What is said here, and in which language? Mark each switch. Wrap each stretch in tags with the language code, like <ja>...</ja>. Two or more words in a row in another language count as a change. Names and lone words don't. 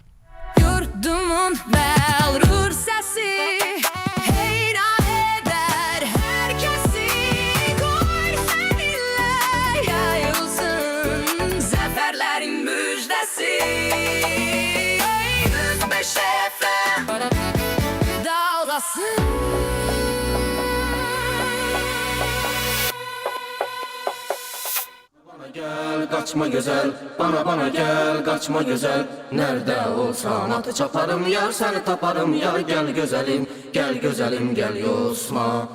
<az>Yurdumun məğrur səsi heyran edər hər kəsi. Qoy səninlə yayılsın zəfərlərin müjdəsi. 105 FM dalğası.</az> <tr>Gel kaçma güzel, bana gel kaçma güzel. Nerede olsan atı çaparım yar, seni taparım yar. Gel güzelim gel yosma.</tr>